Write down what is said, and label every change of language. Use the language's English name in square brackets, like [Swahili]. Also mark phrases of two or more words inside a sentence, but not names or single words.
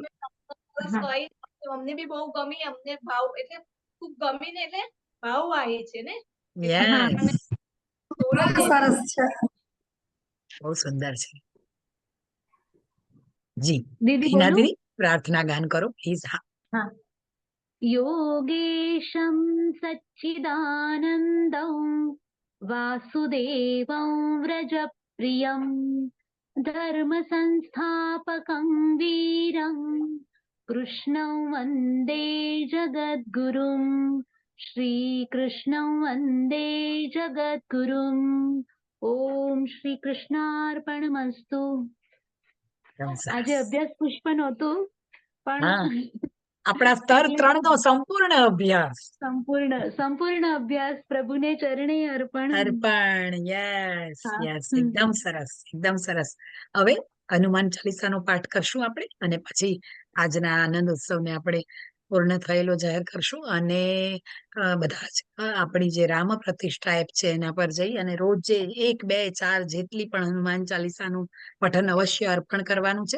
[Gujarati] બસ કઈ નહીં, અમને બી બહુ ગમી, અમને ભાવ એટલે ખૂબ ગમી ને એટલે ભાવ આવે છે ને યસ તોડી દે. સરસ છે. બહુ સુંદર છે. જી દીદી હિના બોલું? દીદી પ્રાર્થના ગાન કરો પ્લીઝ. હા [Sanskrit] योगेशं सच्चिदानन्दं वासुदेवं व्रजप्रियं धर्मसंस्थापकं वीरं कृष्णं वन्दे जगद्गुरुं श्रीकृष्णं वन्दे जगद्गुरुम् ॐ श्रीकृष्णार्पणमस्तु. [Gujarati] એકદમ સરસ. આજે અભ્યાસ પુષ્પ નહોતું પણ હા આપણા સ્તર 3 નો સંપૂર્ણ અભ્યાસ સંપૂર્ણ અભ્યાસ પ્રભુને ચરણે અર્પણ. યસ હા. યસ એકદમ સરસ એકદમ સરસ. હવે હનુમાન ચાલીસાનો પાઠ કરશું આપણે અને પછી આજના આનંદ ઉત્સવને આપણે પૂર્ણ થયેલો જાહેર કરશું અને બધા જ આપણી જે રામ પ્રતિષ્ઠા એપ છે એના પર જઈ અને રોજ જે 1, 2, 4 જેટલી પણ હનુમાન ચાલીસાનું પઠન અવશ્ય અર્પણ કરવાનું છે.